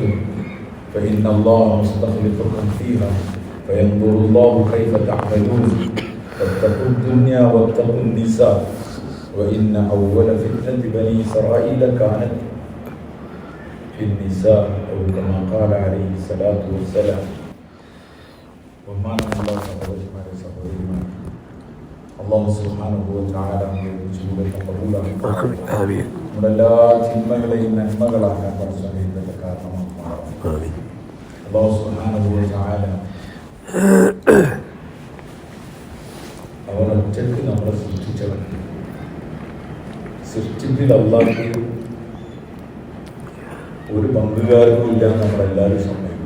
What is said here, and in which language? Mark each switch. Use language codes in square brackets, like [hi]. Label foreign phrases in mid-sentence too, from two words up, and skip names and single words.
[ar] فإن الله مستخلفكم فيها فينظر الله كيف تعملون واتقوا الدنيا واتقوا النساء وإن أول فتنة بني إسرائيل كانت في النساء أو كما قال عليه الصلاة والسلام وما الله الله سبحانه وتعالى آمين [ml] എല്ലാ തിന്മകളെയും നന്മകളാക്കാൻ പരിശ്രമിക്കുന്നതിന്റെ കാരണമാണ് [ar] الله سبحانه وتعالى [ml] അവൻ ഒറ്റയ്ക്ക് നമ്മളെ സൃഷ്ടിച്ചവൻ. സൃഷ്ടിപ്പിൽ അല്ലാഹുവിന് ഒരു പങ്കുകാരനും ഇല്ല എന്ന് നമ്മളെല്ലാവരും സമ്മതിക്കും.